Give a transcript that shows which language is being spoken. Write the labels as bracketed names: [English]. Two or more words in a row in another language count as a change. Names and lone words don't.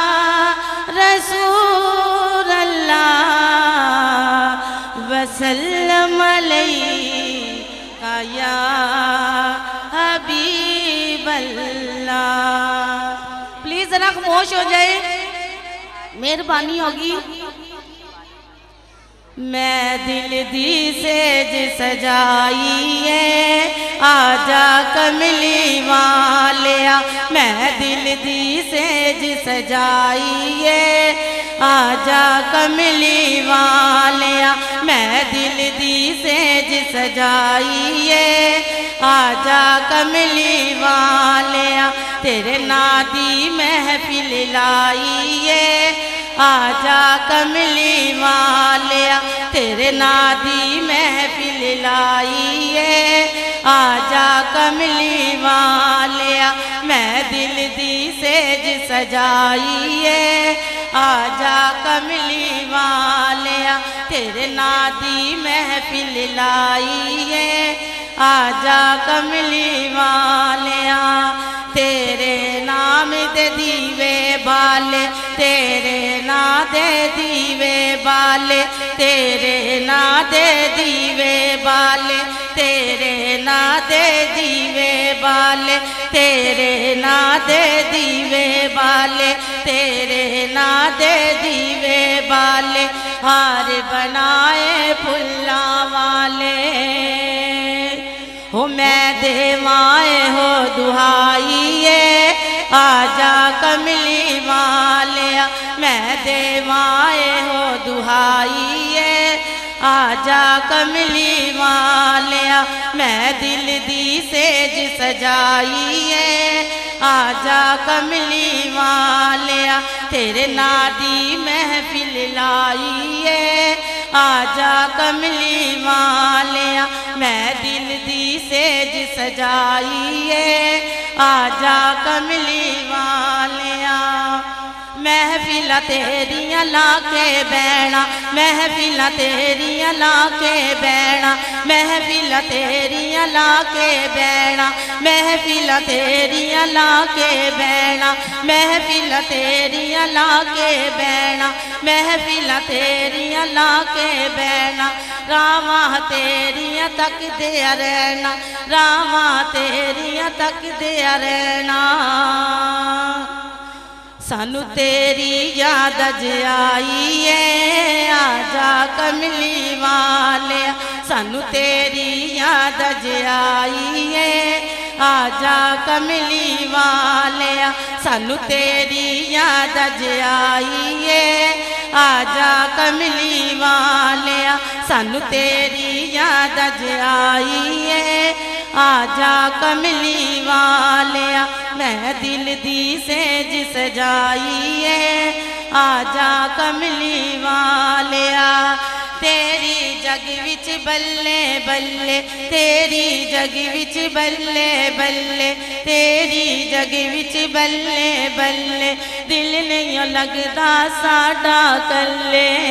[Arabic] رسول اللہ وسلم علیہ یا حبیب اللہ. [Urdu] پلیز ذرا خاموش ہو جائے مہربانی ہوگی. [Punjabi] میں دل دی سیج سجائیے آجا کملی والیا میں دل دی سیج سجائیے آجا کملی والیا میں دل دی سیج سجائیے آجا کملی والیا تیرے نادی محفل لائیے آجا کملی والیا تیرے نادی محفل لائیے آجا کملی والیا میں دل دی سیج سجائیے آجا کملی والیا تیرے نادی محفل لائیے آجا کملی والیا تیرے نام دے دیوے بالے تیرے نام دے دیوے بالے تیرے نام دے دیوے بالے تیرے نام دے دیوے بالے تیرے نام دے دیوے بالے تیرے نام دے دیوے بالے ہار بنائے پھلاں والے ہو میں دیوائے ہو دہائیے آجا کملی والیا میں دیوائے ہو دہائیے آجا کملی والیا میں دل دی سیج سجائیے آجا کملی والیا تیرے نادی محفل لائیے آجا کملی والیا میں دل دی سیج سجائیے آجا کملی والیا محفل تیریاں لا کے بینا محفل تیریاں لا کے بینا محفل تیریاں لا کے بینا محفل تیریاں لا کے بینا محفل تیریاں لا کے بینا محفل تیریاں لا کے بینا راواں تیریاں تک دیا رہنا راواں تیریاں تک دیا رہنا سانو تیری یاد اج آئیے آجا کملی والیا سانو تیری یاد اج آئیے آجا کملی والیا سانو تیری یاد اج آئیے آجا کملی والیا سانو تیری یاد اج آئیے آجا کملی والیا میں دل دی سیج سجائیے آجا کملی والیا تیری جگ وچ بلے بلے تیری جگ وچ بلے بلے تیری جگ وچ بلے بلے دل نہیں لگدا ساڈا کلے